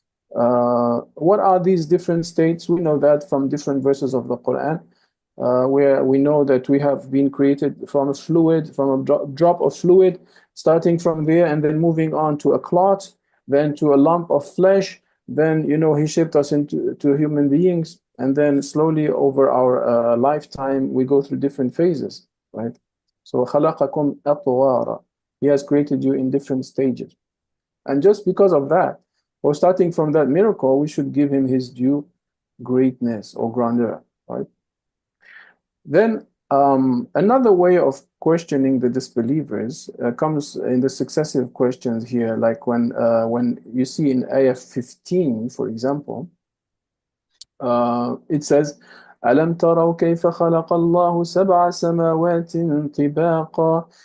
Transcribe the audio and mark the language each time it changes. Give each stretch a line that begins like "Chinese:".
English: What are these different states? We know that from different verses of the Quran, where we know that we have been created from a fluid, from a drop of fluid, starting from there and then moving on to a clot, then to a lump of flesh, then, you know, he shaped us into human beings, and then slowly over our lifetime, we go through different phases, right? So,
Arabic: خَلَقَكُمْ أَطْوَارًا.
English: He has created you in different stages. And just because of that, or starting from that miracle, we should give him his due greatness or grandeur, right? Then another way of questioning the disbelievers comes in the successive questions here, like when you see in ayah 15, for example, it says,
Arabic: أَلَمْ تَرَوْا كَيْفَ خَلَقَ اللَّهُ سَبْعَ سَمَاوَاتٍ طِبَاقًا.